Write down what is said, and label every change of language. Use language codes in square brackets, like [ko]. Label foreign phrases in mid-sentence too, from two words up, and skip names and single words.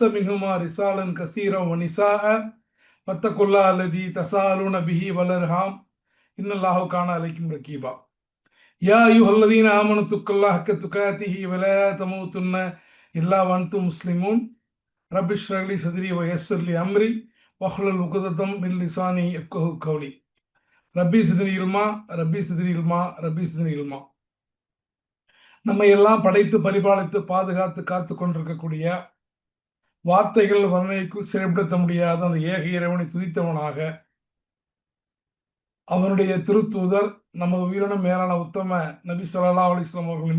[ar] منهما رجالا كثيرا ونساء واتقوا الله الذي تساءلون به والأرحام إن الله كان عليكم رقيبا يا أيها الذين آمنوا اتقوا الله حق تقاته ولا تموتن إلا وأنتم مسلمون رب اشرح لي صدري ويسر لي أمري واحلل عقدة من لساني يفقهوا قولي رب زدني علما رب زدني علما رب زدني علما ரப்பி சிதனி இல்மா. [ta] நம்ம எல்லாம் படைத்து பரிபாலித்து பாதுகாத்து காத்து கொண்டிருக்கக்கூடிய வார்த்தைகள் வர்ணைக்குள் செயல்படுத்த முடியாத அந்த ஏக இறைவனை துதித்தவனாக அவனுடைய திருத்தூதர் நமது உயிரினும் மேலான உத்தம நபி [ar] صلى الله عليه وسلم [ta] அவர்கள்